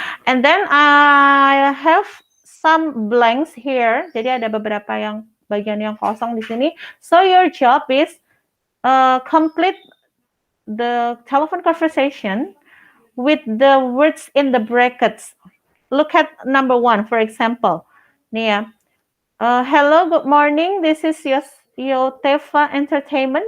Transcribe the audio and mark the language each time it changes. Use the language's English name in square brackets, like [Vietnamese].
[English] And then I have some blanks here. [Indonesian] Jadi ada beberapa bagian yang kosong di sini. [English] So your job is complete the telephone conversation with the words in the brackets. Look at number 1, for example. [Indonesian] Nih ya. [English] Hello, good morning. This is Yotefa Entertainment.